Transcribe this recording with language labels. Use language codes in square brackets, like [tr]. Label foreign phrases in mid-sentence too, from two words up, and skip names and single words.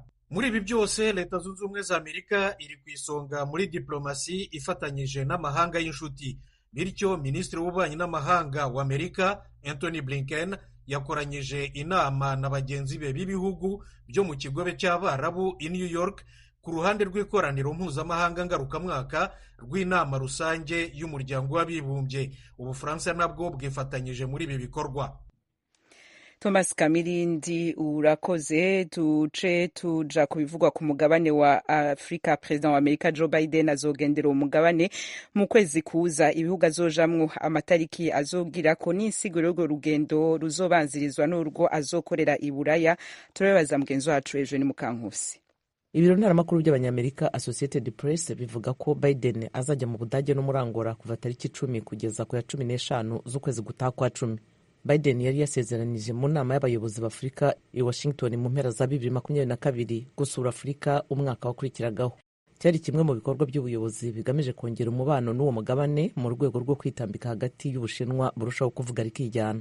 [rw] Muri ibi byose Leta Zunze Ubumwe za Amerika iri ku isonga muri diplomasi ifatanyije n'amahanga y'inshuti. bityo minisitiri w'ububanyi n'amahanga wa Amerika Anthony Blinken yakoranyije inama na bagenzi be b'ibihugu byo mu kigobe cy'Abarabu i New York ku ruhande rw'ikoraniro mpuzamahanga ngarukamwaka rw'inama rusange y'umuryango w'abibumbye. Ubufaransa nabwo bwifatanyije muri ibi bikorwa. Thomas Kamirindi urakoze. [rn] Tuce tuja kubivugwa ku mugabane wa Afrika. President wa Amerika Joe Biden azogendera umugabane mu kwezi kuza. Ibihugu azojamwo amatariki azogirako n'insiguro y'urwo rugendo ruzobanzirizwa n'urwo azokorera i Buraya. Turabaza mugenzi wacu Eugene Mukankusi. [rw] Ibiro ntaramakuru by'abanyamerika Associated Press bivuga ko Biden azajya mu Budage no muri Angola kuva tariki 10 kugeza ku ya 15 z'ukwezi gutaha kwa 10. Biden yari yasezeranije mu nama y'abayobozi b'Afurika i Washington mu mpera za 2022 gusura Afurika umwaka wakurikiragaho. Cyari kimwe mu bikorwa by'ubuyobozi bigamije kongera umubano n'uwo mugabane mu rwego rwo kwitambika hagati y'Ubushinwa burushaho kuvuga rikijyana.